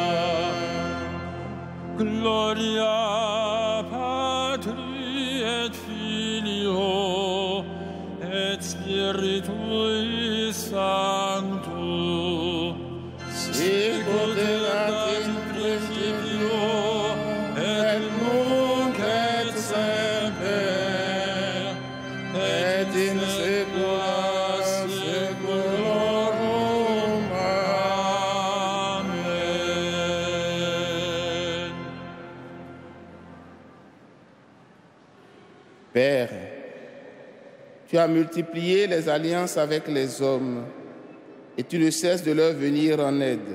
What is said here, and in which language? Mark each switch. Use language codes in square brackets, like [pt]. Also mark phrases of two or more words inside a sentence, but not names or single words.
[la] Gloria Patri et Filio et Spiritui Sancto, sicut erat in principio et nunc et semper et in saecula saeculorum. Amen. [fr] Père, tu as multiplié les alliances avec les hommes et tu ne cesses de leur venir en aide.